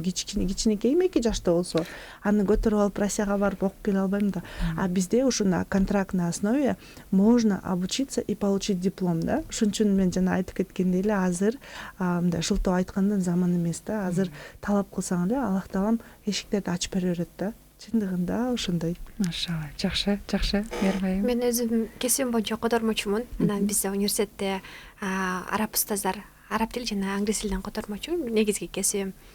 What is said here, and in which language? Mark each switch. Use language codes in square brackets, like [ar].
[ky] Кичинекей 2 жашта болсо, аны көтөрүп алып Россияга барып окуп келе албайм да. [ru] А бизде ушу на контрактной основе можно обучиться и получить диплом да. [ky] Ошон үчүн мен жана айтып кеткендей эле, азыр мындай шылтоо айткандын заманы эмес да. Азыр талап кылсаң эле Аллах таалам эшиктерди ачып бере берет да. Чындыгында ошондой. Машалла, жакшы. Мээрим. Мен өзүм кесибим боюнча котормочумун. Анан бизде университетте араб устаздар, араб тили жана англис тилинен котормочу, негизги кесибим.